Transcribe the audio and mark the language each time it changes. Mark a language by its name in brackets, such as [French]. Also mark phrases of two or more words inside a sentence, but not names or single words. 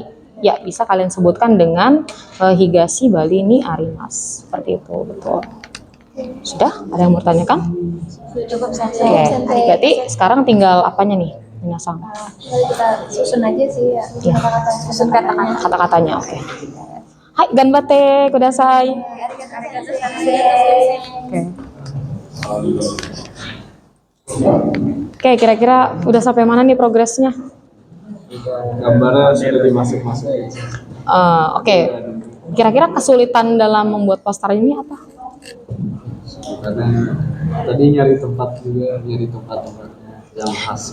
[Indonesian] Ya, bisa kalian sebutkan dengan [Japanese] 東バリにあります. [Indonesian] Seperti itu, betul. Sudah? Ada yang mau tanyakan? Cukup, Sensei. Oke, berarti sekarang tinggal apanya nih? Minasang. Kita susun aja sih ya. Ya. Susun kata-kata. Kata-katanya, oke. Hai, [Japanese] 頑張ってください. ありがとう、先生. [Indonesian] Oke. Oke, kira-kira udah sampai mana nih progresnya? Gambarnya sudah dimasuk-masuk. Oke. Kira-kira kesulitan dalam membuat poster ini apa? Karena tadi nyari tempat-tempatnya yang khas.